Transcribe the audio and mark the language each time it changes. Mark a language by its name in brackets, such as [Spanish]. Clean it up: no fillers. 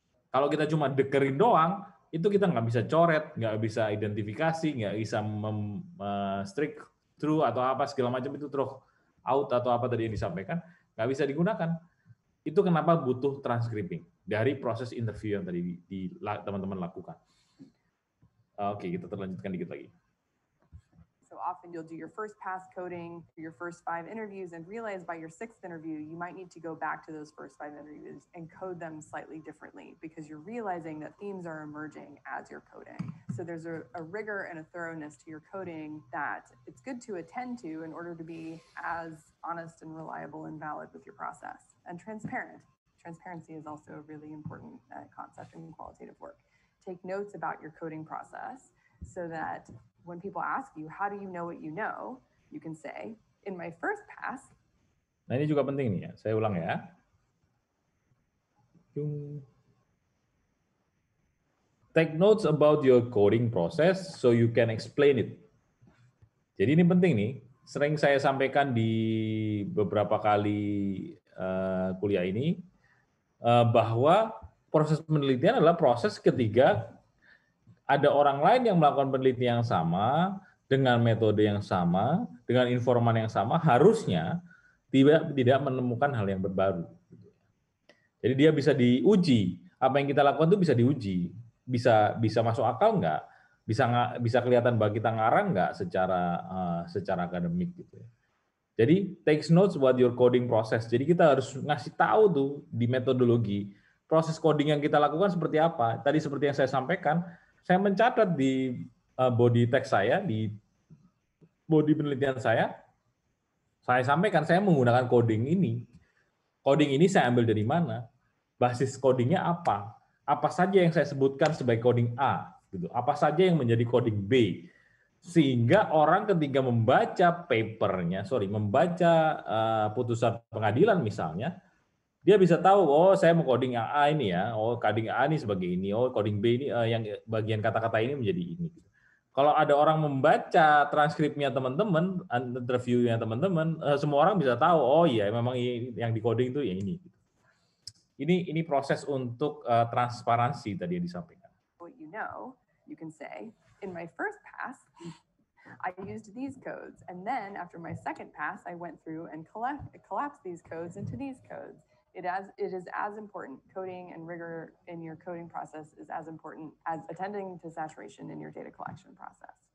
[Indonesian] Kalau kita cuma dekerin doang, itu kita nggak bisa coret, nggak bisa identifikasi, nggak bisa strict through atau apa segala macam itu through out atau apa tadi yang disampaikan, nggak bisa digunakan. Itu kenapa butuh transcribing dari proses interview yang tadi teman-teman lakukan. Oke, kita terlanjutkan dikit lagi. [English] So often you'll do your first pass coding, your first 5 interviews, and realize by your 6th interview, you might need to go back to those first 5 interviews and code them slightly differently because you're realizing that themes are emerging as you're coding. So there's a rigor and a thoroughness to your coding that it's good to attend to in order to be as honest and reliable and valid with your process, and transparent. Transparency is also a really important concept in qualitative work. Take notes about your coding process so that when people ask you, how do you know what you know? You can say, in my first pass. [Indonesian] Nah ini juga penting nih ya, saya ulang ya. [English] Take notes about your coding process so you can explain it. [Indonesian] Jadi ini penting nih, sering saya sampaikan di beberapa kali kuliah ini, bahwa proses penelitian adalah proses ketika ada orang lain yang melakukan penelitian yang sama, dengan metode yang sama, dengan informan yang sama, harusnya tidak menemukan hal yang baru. Jadi dia bisa diuji, apa yang kita lakukan itu bisa diuji, bisa masuk akal nggak, bisa kelihatan bagi kita ngarang nggak secara akademik gitu. Jadi [English] takes notes about your coding process. [Indonesian] Jadi kita harus ngasih tahu tuh di metodologi proses coding yang kita lakukan seperti apa. Tadi seperti yang saya sampaikan, saya mencatat di body text saya, di body penelitian saya sampaikan saya menggunakan coding ini. Coding ini saya ambil dari mana? Basis codingnya apa? Apa saja yang saya sebutkan sebagai coding A? Gitu. Apa saja yang menjadi coding B? Sehingga orang ketika membaca papernya, membaca putusan pengadilan misalnya, dia bisa tahu, oh saya mau coding A ini ya, oh coding A ini sebagai ini, oh coding B ini yang bagian kata-kata ini menjadi ini. Kalau ada orang membaca transkripnya teman-teman, interviewnya teman-teman, semua orang bisa tahu, oh iya memang yang di coding itu yang ini. Ini proses untuk transparansi tadi yang disampaikan. [English] What you can say, in my first pass, I used these codes, and then after my second pass, I went through and collapsed these codes into these codes. It is as important. Coding and rigor in your coding process is as important as attending to saturation in your data collection process.